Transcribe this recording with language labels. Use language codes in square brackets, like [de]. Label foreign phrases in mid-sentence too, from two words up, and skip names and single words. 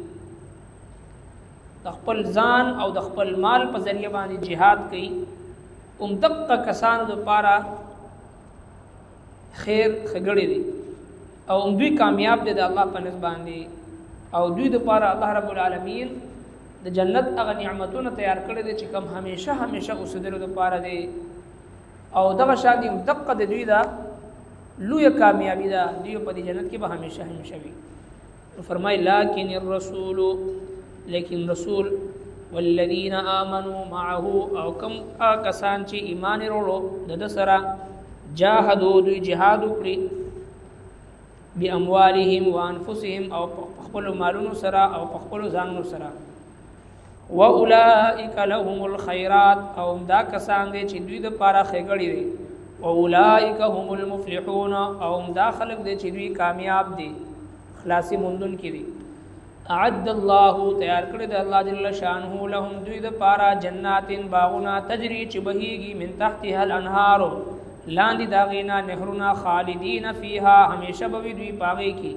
[ps] د خپل ځان او د خپل مال په ذریعه باندې جهاد کوي، دقه کسانو دپاره خیر ښېګړې دي او دوی کامیاب دي د الله په نزد باندې، او دوی دپاره الله رب العالمین د جنت هغه نعمتونه تیار کړي دي چې کوم همیشه همیشه اوسېدلو دپاره دی، او دغه شان دي دقه د دوی دا لویه کامیابي ده، دوی په دې جنت کې به همیشه همیشه وي. [ar] فرمایي لکن الرسول، [ps] لیکن رسول [ar] والذین آمنوا معه، [ps] او کم کسان چې ایمان وروړو د سره، جاهدوا دوی جهاد وکړي، [ar] باموالهم وانفسهم [ps] او خپل مالونو سره او خپل ځانونو سره، [ar] واولئک لهم الخيرات، [ps] او دا کسان دي چې دوی د پاره ښېګړې دي، [ar] واولئک هم المفلحون، [ps] او دا خلق دي چې دوی کامیاب دي خلاصي موندون کې دي. [ar] اعد الله [ps] تیار کړی د الله [ar] جل شانه [ps] لهم دوی د پاره جنات باغونه تجری چې بهیږي [ar] من تحتها الانهار، [ps] لاندې د هغې نه نهرونه، [ar] خالدین فیها [ps] همیشه به وي دوی په هغې کې.